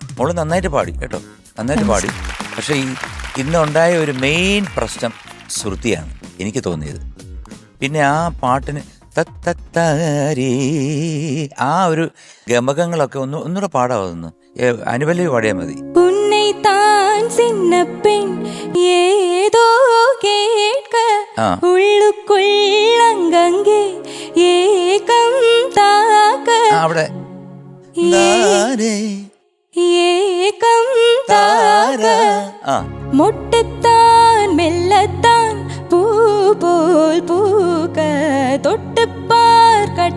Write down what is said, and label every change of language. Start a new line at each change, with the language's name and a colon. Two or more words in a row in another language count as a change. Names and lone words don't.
Malayalam: മോള് നന്നായിട്ട് പാടി കേട്ടോ, നന്നായിട്ട് പാടി. പക്ഷെ ഈ ഇന്നുണ്ടായ ഒരു മെയിൻ പ്രശ്നം ശ്രുതിയാണ് എനിക്ക് തോന്നിയത്. പിന്നെ ആ പാട്ടിന് ആ ഒരു ഗമകങ്ങളൊക്കെ ഒന്നുകൂടെ പാടാവുന്നു. അനുപല്ലവി പാടിയാൽ മതി.
Tamil: ஏதோ கேட்க உள்ளுக்குள் அங்கங்கே ஏகம் தாக்க
Malayalam: അവിടെ
Tamil: ஏகம் தாக்க மொட்டுத்தான் மெல்லத்தான் பூ போல் பூக்க தொட்டுப்பார்